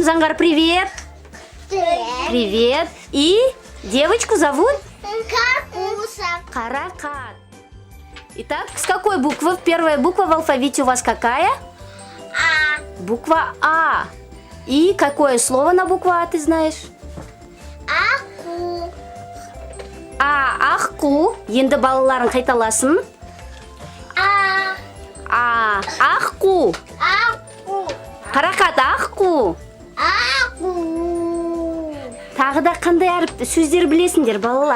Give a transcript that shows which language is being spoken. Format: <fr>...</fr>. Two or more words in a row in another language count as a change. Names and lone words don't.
<ru>Зангар, привет! Привет! И девочку зовут? Каркуса. Каракат. Итак, с какой буквы? Первая буква в алфавите у вас какая? А. Буква А. И какое слово на букву А ты знаешь?</ru> <kk>Аку. Аққу. Енді балаларың қайталасын. Аққу. Аку. Қарақат, аққу. Аку. Тағы да қандай сөздер білесіңдер балалар?</kk>